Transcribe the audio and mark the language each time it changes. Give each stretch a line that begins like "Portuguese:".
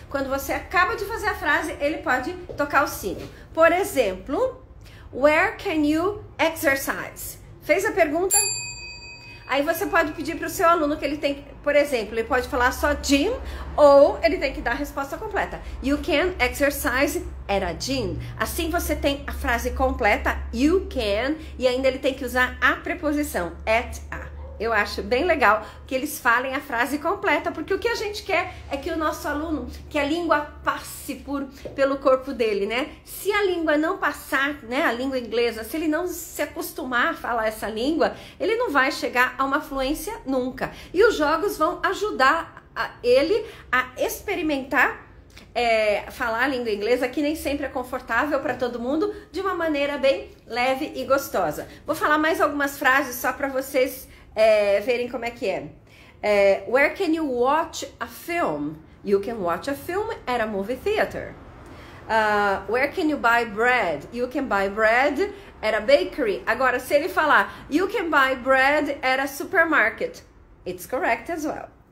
Portuguese: Quando você acaba de fazer a frase, ele pode tocar o sino. Por exemplo,
English: where can you exercise?
Portuguese: Fez a pergunta? Aí você pode pedir para o seu aluno que ele tem, por exemplo, ele pode falar só gym ou ele tem que dar a resposta completa.
English: You can exercise at a gym.
Portuguese: Assim você tem a frase completa,
English: you can,
Portuguese: e ainda ele tem que usar a preposição,
English: at a.
Portuguese: Eu acho bem legal que eles falem a frase completa, porque o que a gente quer é que o nosso aluno, que a língua passe pelo corpo dele, né? Se a língua não passar, né, a língua inglesa, se ele não se acostumar a falar essa língua, ele não vai chegar a uma fluência nunca. E os jogos vão ajudar ele a experimentar falar a língua inglesa, que nem sempre é confortável para todo mundo, de uma maneira bem leve e gostosa. Vou falar mais algumas frases só para vocês verem como é que é.
English: Where can you watch a film? You can watch a film at a movie theater. Where can you buy bread? You can buy bread at a bakery.
Portuguese: Agora, se ele falar
English: you can buy bread at a supermarket, it's correct as well.